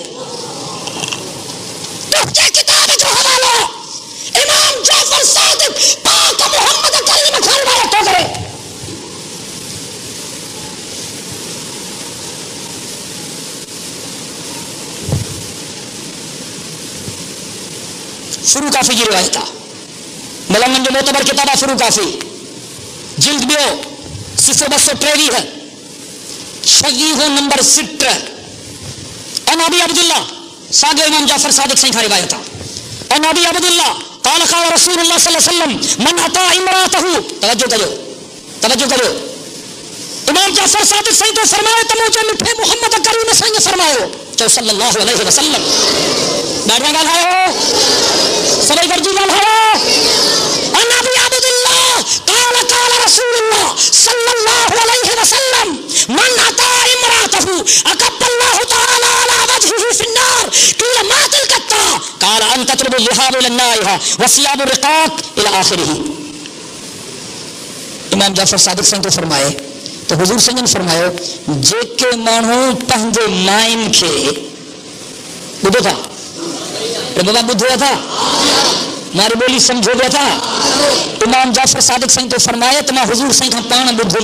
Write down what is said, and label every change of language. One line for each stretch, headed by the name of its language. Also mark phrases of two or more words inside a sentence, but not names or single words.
Sindhi: तुंहिंजे किताब जो हवालो इमाम जाफर सादिक पाक मोहम्मद करीम खां रिवायत थो करे। फुरू काफ़ी जी रिवायत आहे, मलंगनि जो मोतबर किताब आहे फुरू काफ़ी जिल्द 2 सिफ़ो 223 है, शगीहो नंबर 6
Arabic: عن أبي عبد الله
Sindhi: सागे इमाम जाफर सादिक साईं खां रिवायत आहे।
Arabic: عن أبي عبد الله قال قال رسول الله صلى الله عليه وسلم من أطاع امرأته.
Sindhi: तवज्जो कयो, तवज्जो कयो, इमाम जाफर सादिक साईं तो फरमाए त मुझे मिठे मोहम्मद करीम साईं फरमायो, चओ
Arabic: صلى الله عليه وسلم.
Sindhi: ॾाढा ॻाल्हायो, सभई गॾिजी ॻाल्हायो।
Arabic: عن أبي عبد الله قال قال رسول الله صلى الله عليه وسلم من أطاع امرأته أكبه الله تعالى على وجهه في النار قيل وما تلك الطاعة قال أن تطلب الذهاب إلى النائحات والثياب الرقاق إلى آخره.
Sindhi: इमाम जाफर सादिक साईं तो फरमाए तो हुजूर साईं फरमायो, जेके माण्हू पंहिंजे माइन खे ॿुधो था, बाबा ॿुधो था, मारी ॿोली सम्झो पिया था। इमाम जाफर सादिक साईं तो फरमाए त मां हुजूर साईं खां पाण ॿुधुमि।